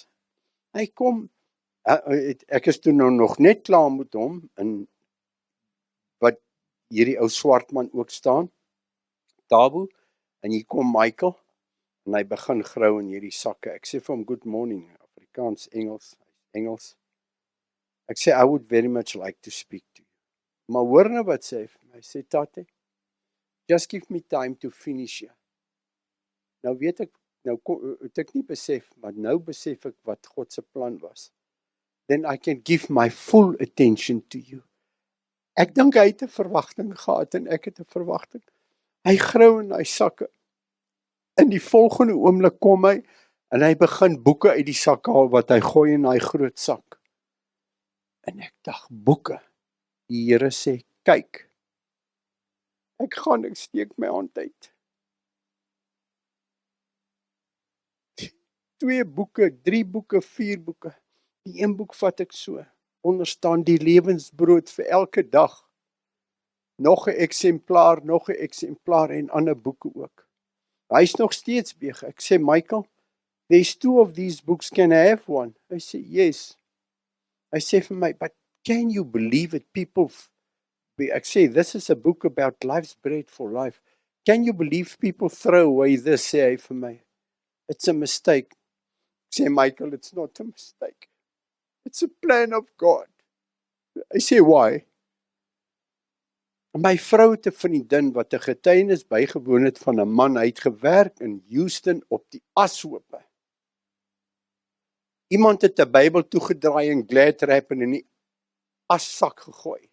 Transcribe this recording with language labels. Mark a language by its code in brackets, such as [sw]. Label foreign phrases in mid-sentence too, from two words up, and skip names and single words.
[af] Hy kom, ek is toe nou nog net klaar met hom, en wat hierdie ou swart man ook staan, Tabu, en hier kom Michael, en hy begin grou in hierdie sakke. Ek sê vir hom, [en] good morning, [af] Afrikaans, Engels. Ek sê, [en] I would very much like to speak to you. [af] Maar hoor nou wat sê hy vir my. Hy sê, Tate, [en] just give me time to finish here. [af] Nou weet ek, het ek nie besef, maar nou besef ek wat God se plan was. [en] Then I can give my full attention to you. [af] Ek dink hy het 'n verwagting gehad en ek het 'n verwagting. Hy grou in hy sakke. In die volgende oomblik kom hy en hy begin boeke uit die sak haal wat hy gooi in daai groot sak. En ek dink, boeke. Die Here sê, kyk. Ek gaan, ek steek my hand uit. 2 boeke, 3 boeke, 4 boeke. Die een boek vat ek so. Onder staan die lewensbrood vir elke dag. Nog 'n eksemplaar en ander boeke ook. Hy is nog steeds besig. Ek sê, Michael, [en] there's 2 of these books, can I have one? [af] Hy sê, yes. Hy sê vir my, [en] but can you believe it, people, [af] ek sê, [en] this is a book about life's bread for life. Can you believe people throw away this, [af] sê hy vir my. [en] It's a mistake. [af] Ek sê, Michael, [en] it's not a mistake. It's a plan of God. [af] Hy sê, [en] why? [af] My vrou het 'n vriendin wat 'n getuienis bygewoon het van 'n man, hy het gewerk in Houston op die ashope. Iemand het 'n Bybel toegedraai en glad wrap en in die assak gegooi.